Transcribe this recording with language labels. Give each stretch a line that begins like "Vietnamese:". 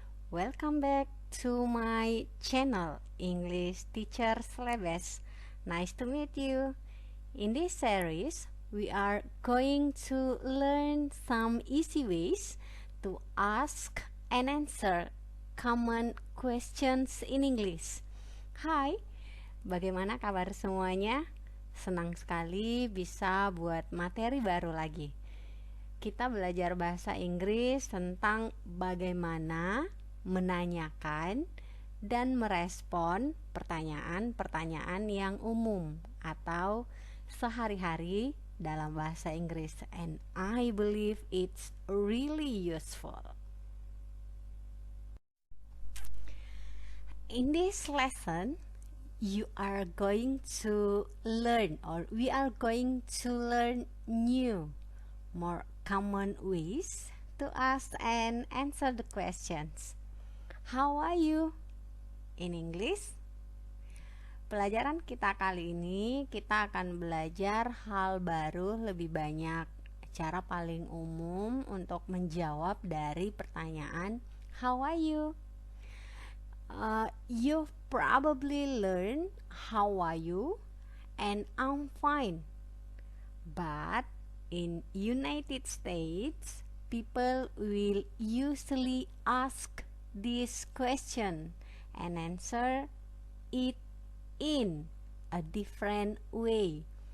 English: Welcome back to my channel, English Teacher Syllabus. Nice to meet you. In this series, we are going to learn some easy ways to ask and answer common questions in English.
Indonesian: Hai, bagaimana kabar semuanya? Senang sekali bisa buat materi baru lagi. Kita belajar bahasa Inggris tentang bagaimana menanyakan dan merespon pertanyaan-pertanyaan yang umum atau sehari-hari dalam bahasa Inggris,
English: and I believe it's really useful. In this lesson, you are going to learn, or we are going to learn new, more common ways to ask and answer the questions. How are you? In English.
Indonesian: Pelajaran kita kali ini, kita akan belajar hal baru lebih banyak. Cara paling umum untuk menjawab dari pertanyaan how are you?
English: You've probably learned how are you and I'm fine. But in United States, people will usually ask this question and answer it in a different way.